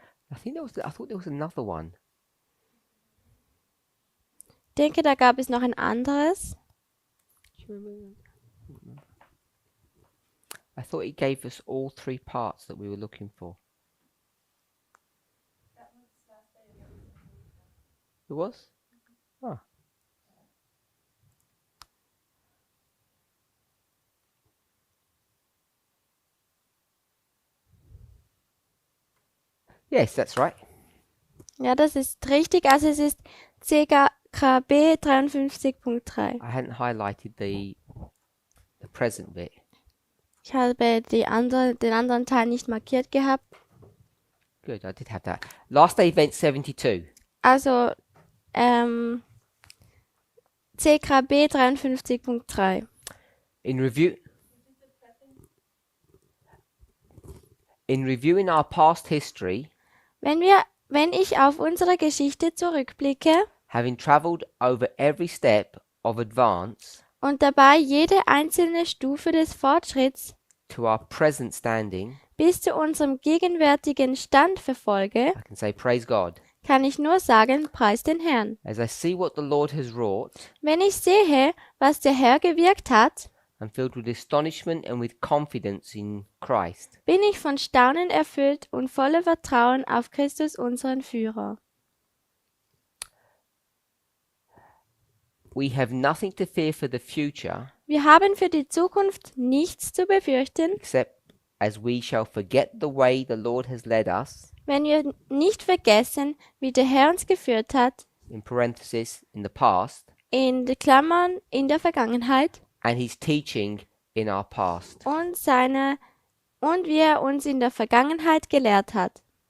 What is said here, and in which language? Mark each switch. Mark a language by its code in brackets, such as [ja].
[en] I thought there was another one. [de] Ich denke, da gab es noch ein anderes. [en] Do you remember? I thought it gave us all three parts that we were looking for. It was? Ah. Yes, that's right. [de] Ja, das ist richtig. Also es ist CKB 53.3. [en] I hadn't highlighted the present bit. [de] Ich habe den anderen Teil nicht markiert gehabt. [en] Good, I did have that. Last day event 72. [de] Also CKB 53.3. [en] In reviewing our past history, [de] Wenn ich auf unsere Geschichte zurückblicke [en] having traveled over every step of advance [de] und dabei jede einzelne Stufe des Fortschritts [en] to our present standing, [de] bis zu unserem gegenwärtigen Stand verfolge, [en] I can say praise God. [de] kann ich nur sagen, preis den Herrn. [en] As I see what the Lord has wrought, [de] Wenn ich sehe, was der Herr gewirkt hat, [en] I'm filled with astonishment and with confidence in Christ. [de] bin ich von Staunen erfüllt und voller Vertrauen auf Christus, unseren Führer. [en] We have nothing to fear for the future, [de] Wir haben für die Zukunft nichts zu befürchten, [en] except as we shall forget the way the Lord has led us, [de] wenn wir nicht vergessen, wie der Herr uns geführt hat, [en] in parenthesis, in the past, [de] in die Klammern in der Vergangenheit, [en] and his teaching in our past. [de] und wie er uns in der Vergangenheit gelehrt hat.